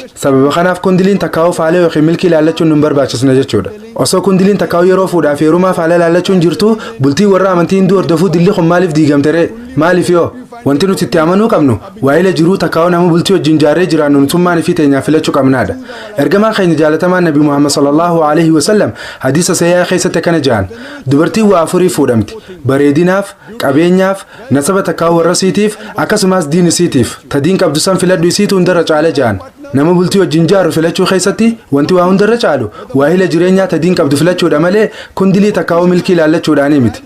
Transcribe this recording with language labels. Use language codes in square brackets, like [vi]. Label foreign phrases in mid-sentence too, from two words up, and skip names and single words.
[om] Sababa kanaaf kundiliin takkaa'uu faalee yookiin milkii ilaallachuun nun barbaachisna jechuudha. Osoo kundiliin takkaa'u yeroo fuudhaaf heerumaa faala ilaallachuun jirtu bultii warra amantii hinduu hordofuu dilli kun maaliif diigamtere maaliif yoo wanti nuti itti amanuu qabnu waa'ila jiruu takkaa'u nama bultii wajjin jaarree jiraannu nutummaan fi teenyaa filachuu qabnaadha. Ergamaan keenya jaalatamaan Nabi Muhammad [ar] صلى الله عليه وسلم [om] hadiisa sayyaa keessatti akkana jedhan dubartiin waa afurii fuudhamti bareedinaaf qabeenyaaf nasaba takkaa'u warra isiitiif akkasumas diin isiitiif tadiin qabdu san filadhu isiitu hundarra caala jedhan. Nama bultii wajjin jaaru filachuu keessatti wanti waa hundarra caalu waa'ila jireenyaa tadiin qabdu filachuudha malee kundilii takkaa'uu milkii ilaallachuudhaanii miti.